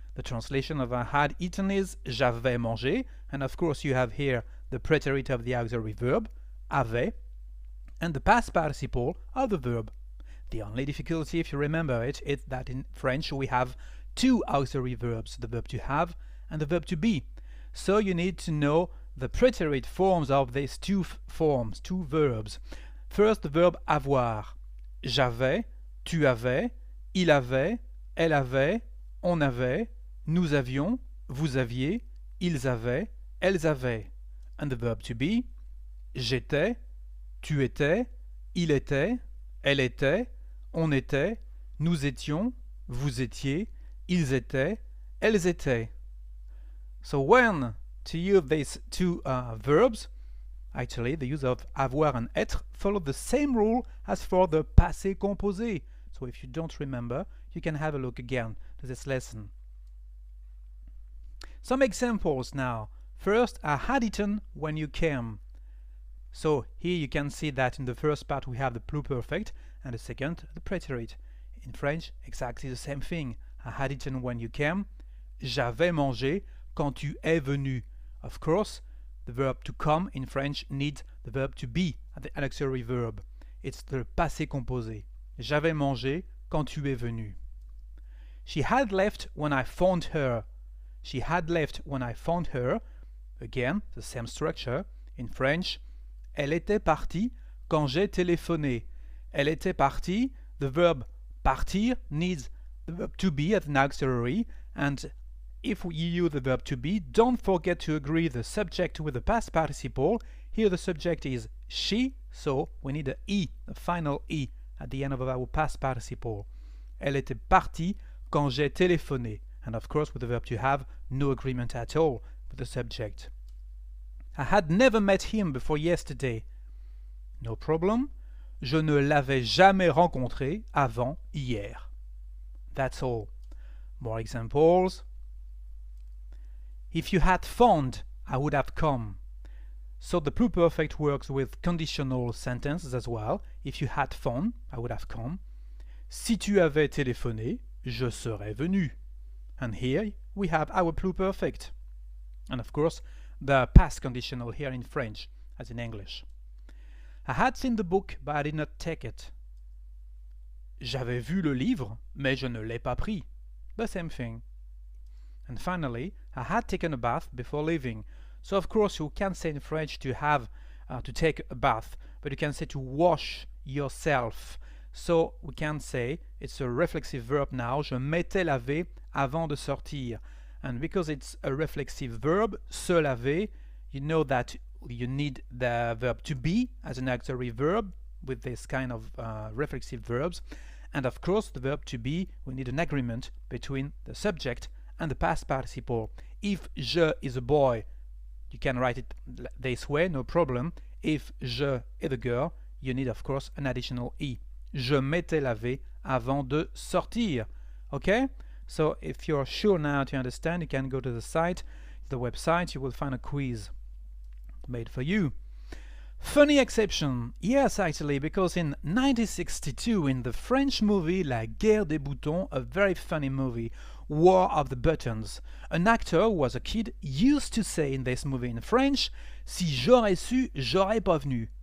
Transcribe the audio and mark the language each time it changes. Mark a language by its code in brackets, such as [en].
[en] The translation of I had eaten is [fr] j'avais mangé, [en] and of course you have here the preterite of the auxiliary verb, avait, and the past participle of the verb. The only difficulty, if you remember it, is that in French we have two auxiliary verbs, the verb to have and the verb to be. So you need to know the preterite forms of these two forms, two verbs. First, the verb avoir. [fr] J'avais, tu avais, il avait, elle avait, on avait, nous avions, vous aviez, ils avaient, elles avaient. [en] And the verb to be, [fr] j'étais, tu étais, il était, elle était, on était, nous étions, vous étiez, ils étaient, elles étaient. [en] So when to use these two verbs, actually the use of avoir and être follow the same rule as for the passé composé. So if you don't remember, you can have a look again to this lesson. Some examples now. First, I had eaten when you came. So here you can see that in the first part we have the pluperfect and the second the preterite. In French, exactly the same thing. I had eaten when you came. [fr] J'avais mangé quand tu es venu. [en] Of course, the verb to come in French needs the verb to be, the auxiliary verb. It's the passé composé. [fr] J'avais mangé quand tu es venu. [en] She had left when I found her. She had left when I found her. Again, the same structure. In French, [fr] elle était partie quand j'ai téléphoné. Elle était partie. [en] The verb partir needs the verb to be as an auxiliary, and if you use the verb to be, don't forget to agree the subject with the past participle. Here the subject is she, so we need a e, a final e, at the end of our past participle. [fr] Elle était partie quand j'ai téléphoné. [en] And of course with the verb to have, no agreement at all with the subject. I had never met him before yesterday. No problem. [fr] Je ne l'avais jamais rencontré avant hier. [en] That's all. More examples. If you had found, I would have come. So the pluperfect works with conditional sentences as well. If you had phoned, I would have come. [fr] Si tu avais téléphoné, je serais venu. [en] And here we have our pluperfect. And of course, the past conditional here in French as in English. I had seen the book, but I did not take it. [fr] J'avais vu le livre, mais je ne l'ai pas pris. [en] The same thing. And finally, I had taken a bath before leaving. So of course you can say in French to have, to take a bath, but you can say to wash yourself. So we can say it's a reflexive verb now. [fr] Je m'étais lavé avant de sortir. [en] And because it's a reflexive verb, se laver, you know that you need the verb to be as an auxiliary verb with this kind of reflexive verbs. And of course the verb to be, we need an agreement between the subject and the past participle. If je is a boy, you can write it this way, no problem. If je is a girl, you need of course an additional e. [fr] Je m'étais lavé avant de sortir. [en] Okay? So if you're sure now to understand, you can go to the site, the website, you will find a quiz made for you. Funny exception, yes actually, because in 1962 in the French movie La Guerre des Boutons, a very funny movie, War of the Buttons, an actor who was a kid used to say in this movie in French, [fr] Si j'aurais su, j'aurais pas venu.